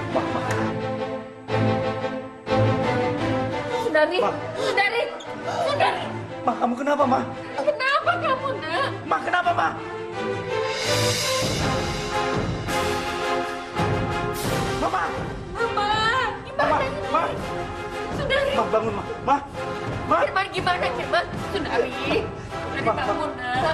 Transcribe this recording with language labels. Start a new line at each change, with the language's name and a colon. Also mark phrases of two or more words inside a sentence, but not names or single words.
Indonesian: Sundari, Sundari, Sundari. Ma, kamu kenapa, Ma? Kenapa kamu, nak? Ma, kenapa, Ma? Mama. Mama, gimana ini? Ma. Sundari. Ma, bangun, Ma. Ma. Ma. Firman, gimana, Firman? Sundari. Sundari, bangun, nak.